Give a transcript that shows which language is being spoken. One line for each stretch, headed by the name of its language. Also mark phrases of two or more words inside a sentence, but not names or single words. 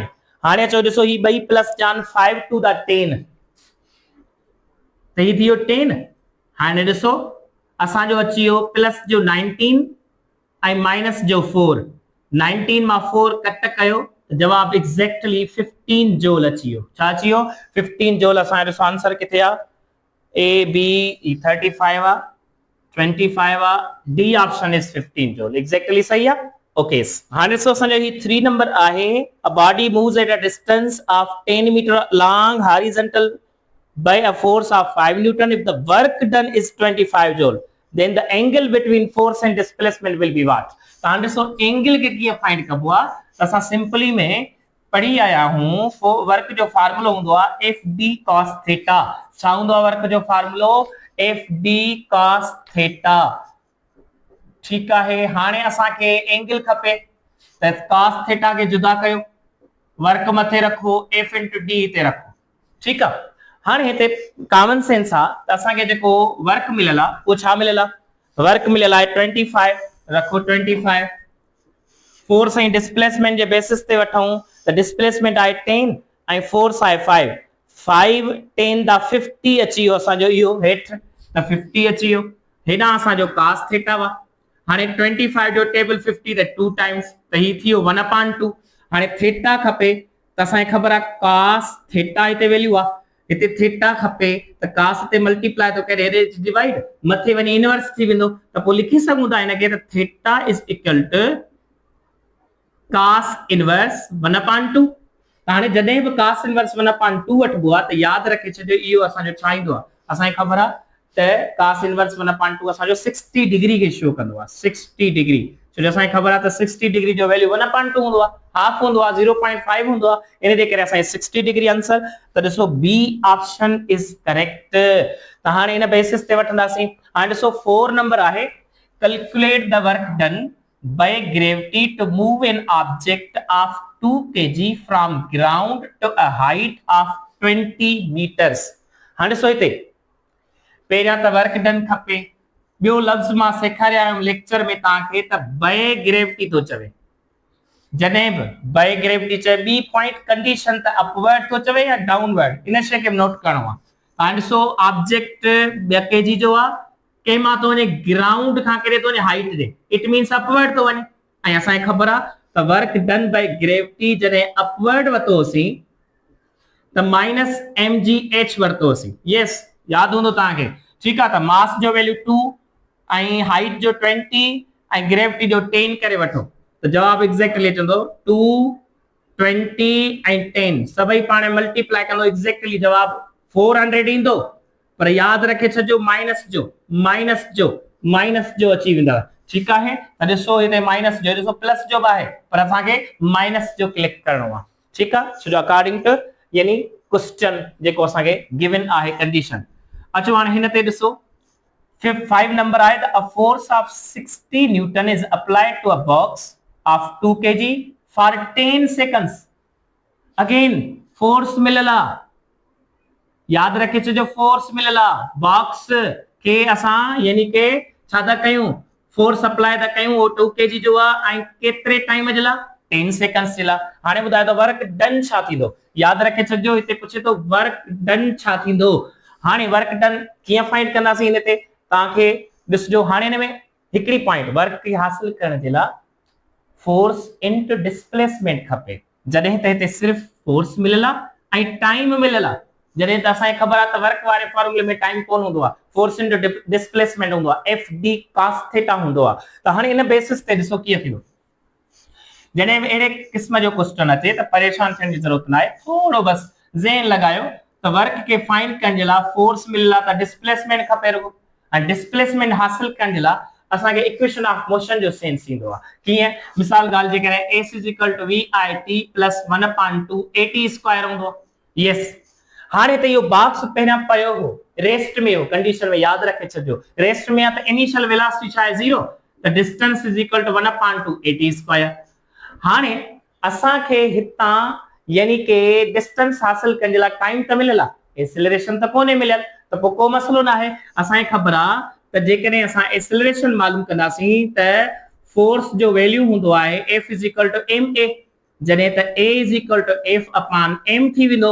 Sindhi: हाणे अचो ॾिसो ही ॿई प्लस जा 5 2 दा 10 त ही थी वियो 10। हाणे ॾिसो असांजो अची वियो प्लस जो 19 ऐं माइनस जो 4 19 मां 4 कट कयो जवाब
English: exactly 15 joule
Sindhi: अची वियो छा अची वियो 15 जूल। असांजो ॾिसो आंसर किथे आहे ए बी 35 आहे 25 आहे
English: D option is 15 joule exactly
Sindhi: सही आहे ओके। हाणे ॾिसो असांजो ही 3 नंबर आहे
English: a body moves at a distance of 10 meter long horizontal by a force of 5 Newton if the work done is 25 joule then the angle between force and displacement will be what।
Sindhi: तां ॾिसो एंगल के कीअं फाइंड कबो आहे त असां सिंपली में पढ़ी आया हूं वर्क जो फार्मूलो हूंदो आहे FD cos थीटा छा हूंदो आहे वर्क जो फार्मूलो FD cos थीटा ठीक आहे। हाणे असां के एंगल खपे त cos थीटा के जुदा कयो वर्क मथे रखो F * D ते रखो ठीक आहे। हाणे हिते
English: common sense
Sindhi: आहे त असांखे जेको वर्क मिलियल आहे उहो छा मिलियल आहे वर्क मिलियल आहे 25 रखो 25 फोर्स ऐं डिस्प्लेसमेंट जे बेसिस ते वठूं त डिस्प्लेसमेंट आहे 10 ऐं फोर्स आहे 5 5 10 दा 50 अची वियो असांजो इहो हेठि त 50 अची वियो हेॾां असांजो cos थीटा वा हाणे 25 जो टेबल 50 त 2 टाइम्स त ही थी वियो 1/2 हाणे थीटा खपे त असांखे ख़बर आहे cos थीटा हिते वैल्यू आहे इते थीटा खपे त cos ते मल्टीप्लाई तो करे हेॾे डिवाइड मथे वनी इनवर्स थी वेंदो त पोइ लिखी सघूं था इनके त
English: theta is equal to cos inverse
Sindhi: 1/2 हाणे जॾहिं बि
English: cos inverse
Sindhi: 1/2 वठबो आहे त याद रखे छॾियो इहो असांजो छा ईंदो आहे असांखे ख़बर आहे त
English: cos inverse
Sindhi: 1/2 असांजो 60 डिग्री के शो कंदो आहे 60 डिग्री छो असांखे ख़बर आहे त 60 डिग्री जो वैल्यू 1/2 हूंदो आहे हाफ हूंदो आहे 0.5 हूंदो आहे इन जे करे असांखे 60 डिग्री आंसर त ॾिसो
English: B option is correct.
Sindhi: त हाणे इन बेसिस ते वठंदासीं हाणे ॾिसो 4 नंबर आहे
English: calculate the work done by gravity to move an object of 2 kg from ground to a height of 20 meters।
Sindhi: हाणे ॾिसो हिते पहिरियां त
English: work done
Sindhi: खपे ॿियो लफ़्ज़ मां सेखारिया आहियां लेक्चर में तव्हांखे त
English: by gravity
Sindhi: थो चवे जॾहिं बि
English: by gravity
Sindhi: चए ॿी
English: point condition
Sindhi: त अपवर्ड थो चवे या डाउनवर्ड इन शइ खे नोट करणो आहे। हाणे ॾिसो ऑब्जेक्ट 2 kg जो आहे के मां तो वने ग्राउंड का करे तो वने हाइट दे
English: it means upward
Sindhi: तो वने ऐं असांखे ख़बर आहे त
English: work done by gravity
Sindhi: जॾहिं अपवर्ड वतोसीं त -mgh वरतोसीं यस याद हूंदो तव्हांखे ठीक आहे। त मास जो वैल्यू 2 ऐं हाइट जो 20 ऐं ग्रेविटी जो 10 करे वठो त जवाब एक्जेक्टली अचंदो 2 20 ऐं 10 सभई पाणे मल्टीप्लाई कंदो एक्जेक्टली जवाब 400 ईंदो पर याद रखे छजो माइनस जो अची वेंदा ठीक आहे। त ॾिसो हिते माइनस जो ॾिसो प्लस जो आहे पर असांखे माइनस जो क्लिक करणो आहे ठीक आहे
English: so according to
Sindhi: यानी क्वेश्चन जेको असांखे गिवन आहे कंडीशन। अचो हाणे हिन ते ॾिसो 5 नंबर आहे त
English: a force of 60 newton is applied to a box of 2 kg for 10 seconds.
Sindhi: अगेन फोर्स मिलला, याद रखे जो फोर्स मिलला, बॉक्स के असां यानी के छा था कयूं,
English: force apply
Sindhi: था कयूं, वो 2 kg जो आहे ऐं केतिरे टाइम जे लाइ 10 सेकंड्स जे लाइ। हाणे ॿुधायो त
English: work done
Sindhi: छा थींदो, याद रखे छॾिजो, हिते पुछे थो
English: work done
Sindhi: छा थींदो। हाणे वर्क डन कीअं फाइंड कंदासीं, हिन ते तव्हांखे ॾिसजो। हाणे हिन में हिकिड़ी पॉइंट, वर्क खे हासिल करण जे लाइ
English: force into displacement
Sindhi: खपे। जॾहिं त हिते सिर्फ फोर्स मिलल आहे ऐं टाइम मिलल आहे, जॾहिं त असांखे ख़बर आहे त वर्क वारे फॉर्मूले में टाइम कोन हूंदो आहे,
English: force into displacement
Sindhi: हूंदो आहे,
English: F D cos theta
Sindhi: हूंदो आहे। त हाणे इन बेसिस ते ॾिसो कीअं थींदो। जॾहिं बि अहिड़े क़िस्म जो क्वेश्चन अचे त परेशान थियण जी ज़रूरत न आहे, थोरो बस ज़हन लॻायो त वर्क खे फाइंड करण जे लाइ फोर्स मिलल आहे त डिस्प्लेसमेंट खपे रुगो, ऐं डिस्प्लेसमेंट हासिल करण जे लाइ असांखे
English: equation of motion
Sindhi: जो सेंस ईंदो आहे। कीअं, मिसाल ॻाल्हि जे करे s = vit + 1/2 at² हूंदो आहे। यस, हाणे त इहो बॉक्स पहिरियां पयो हो, रेस्ट में हो, कंडीशन में याद रखे छॾियो, रेस्ट में आहे त
English: initial velocity
Sindhi: छा आहे 0, त डिस्टेंस = 1/2 at²। हाणे असांखे हितां यानी के डिस्टेंस हासिल करण जे लाइ टाइम त मिलल आहे, एक्सेलरेशन त कोन्हे मिलियल, त पोइ को मसलो न आहे। असांखे ख़बर आहे त जेकॾहिं असां एक्सेलरेशन मालूम कंदासीं त फोर्स जो वैल्यू हूंदो आहे F = ma, जॾहिं त A = F/m थी वेंदो।